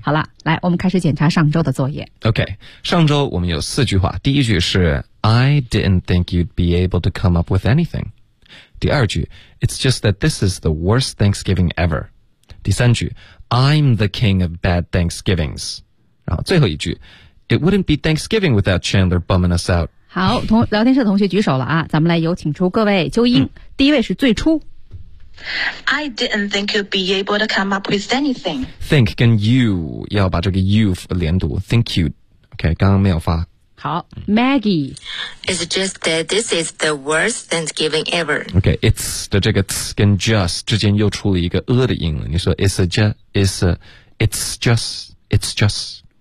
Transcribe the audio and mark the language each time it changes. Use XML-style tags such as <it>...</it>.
<zh>好啦，来我们开始检查上周的作业。 Okay, 上周我们有四句话。第一句是</zh> <en>I didn't think you'd be able to come up with anything.</en> <zh>第二句</zh> <en>It's just that this is the worst Thanksgiving ever.</en> <zh>第三句</zh> <en>I'm the king of bad Thanksgivings.</en> <zh>然后最后一句</zh> <en>It wouldn't be Thanksgiving without Chandler bumming us out.</en> <zh>好，聊天室的同学举手了啊，咱们来有请出各位纠音、嗯、第一位是最初</zh> <en>I didn't think you'd be able to come up with anything.</en> <zh>Think 跟 you 要把这个 you 连读 Think you OK 刚刚没有发好 Maggie</zh> <en>It's just that this is the worst Thanksgiving ever</en> <zh>OK It's 的这个 t 跟 just 之间又出了一个 a 的音了你说</zh> <en>It's a just It's a It's just</en>